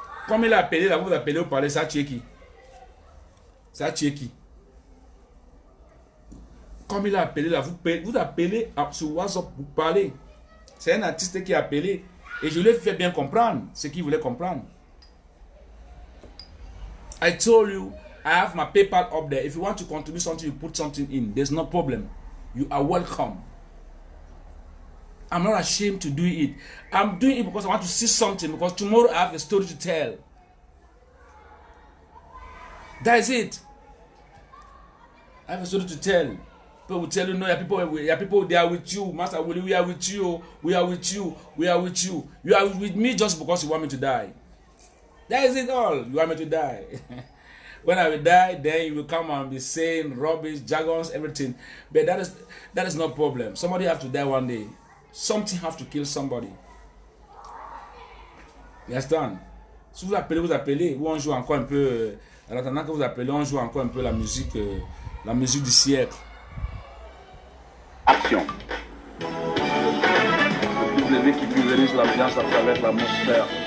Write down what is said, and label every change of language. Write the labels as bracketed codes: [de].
[fr] Comme il a appelé là, vous appelez, vous parlez, ça a tué qui? Ça a tué qui? Comme il a appelé là, vous appelez sur WhatsApp, vous parlez. C'est un artiste qui a appelé et je lui ai fait bien comprendre ce qu'il voulait comprendre. [en] I told you, I have my PayPal up there. If you want to contribute something, you put something in. There's no problem. You are welcome. I'm not ashamed to do it. I'm doing it because I want to see something. Because tomorrow I have a story to tell. That is it. I have a story to tell. People will tell you, no, there are people, they are with you. Master Willie, we are with you. We are with you. We are with you. You are with me just because you want me to die. That is it all. You want me to die. When I will die, then you will come and be saying rubbish, jargons, everything. But that is no problem. Somebody have to die one day. Something have to kill somebody. You understand? [fr] Si vous appelez, ou on joue encore un peu, en attendant que vous appelez, on joue encore un peu la musique du siècle. Action. W qui pulvérise l'ambiance à travers l'atmosphère.